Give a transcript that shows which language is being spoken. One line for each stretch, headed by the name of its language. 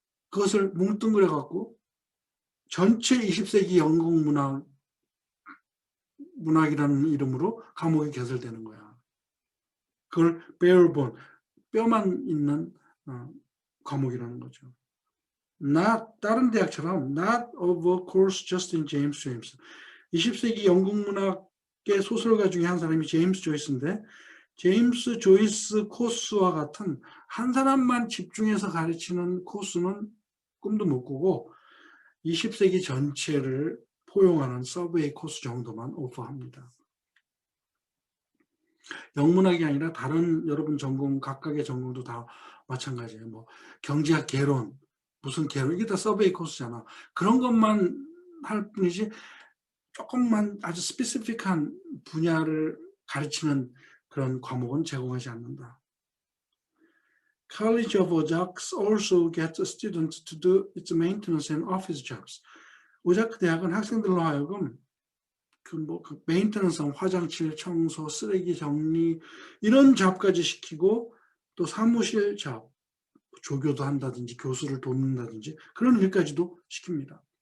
Korean: 그것을 뭉뚱그려 갖고 전체 20세기 영국 문학이라는 이름으로 과목이 개설되는 거야. 그걸 barebone, 뼈만 있는 과목이라는 거죠. 다른 대학처럼
English: not of course just in James Joyce.
Korean: 20세기 영국 문학의 소설가 중에 한 사람이 제임스 조이스인데 제임스 조이스 코스와 같은 한 사람만 집중해서 가르치는 코스는 꿈도 못 꾸고 20세기 전체를 포용하는 서브웨이 코스 정도만 오퍼합니다. 영문학이 아니라 다른 여러분 전공, 각각의 전공도 다 마찬가지예요. 뭐 경제학 개론, 무슨 개론, 이게 다 서베이 코스잖아. 그런 것만 할 뿐이지 조금만 아주 스페시픽한 분야를 가르치는 그런 과목은 제공하지 않는다.
English: College of Ojax also gets students to do its maintenance and office jobs.
Korean: 오자크 대학은 학생들로 하여금 그 메인테넌스, 화장실 청소, 쓰레기 정리 이런 잡까지 시키고 또 사무실 잡, 조교도 한다든지 교수를 돕는다든지 그런 일까지도 시킵니다.